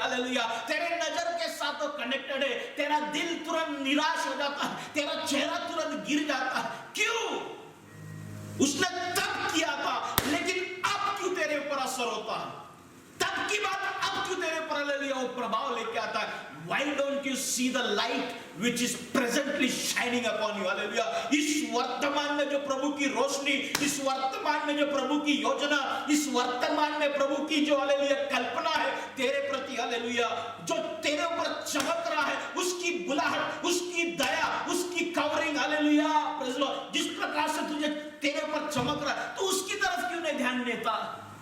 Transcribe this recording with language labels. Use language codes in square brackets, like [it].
[hi] Hallelujah, तेरे नजर के साथ वो कनेक्टेड है। तेरा दिल तुरंत निराश हो जाता है, तेरा चेहरा तुरंत गिर जाता है। क्यों? उसने तब किया था, लेकिन अब क्यों तेरे ऊपर असर होता है? तब की बात अब क्यों तेरे पर, हालेलुया, वो प्रभाव लेके आता है? [en] Why don't you see the light which is presently shining upon you? [hi] Hallelujah, इस वर्तमान में जो प्रभु की रोशनी, इस वर्तमान में जो प्रभु की योजना, इस वर्तमान में प्रभु की जो, हालेलुया, कल्पना है तेरे प्रति, हालेलुया, जो तेरे ऊपर चमक रहा है, उसकी बुलाहट, उसकी दया, उसकी covering, hallelujah, [en] praise the lord, [hi] जिस प्रकार से तुझे तेरे ऊपर चमक रहा है, तो उसकी तरफ क्यों नहीं ध्यान देता?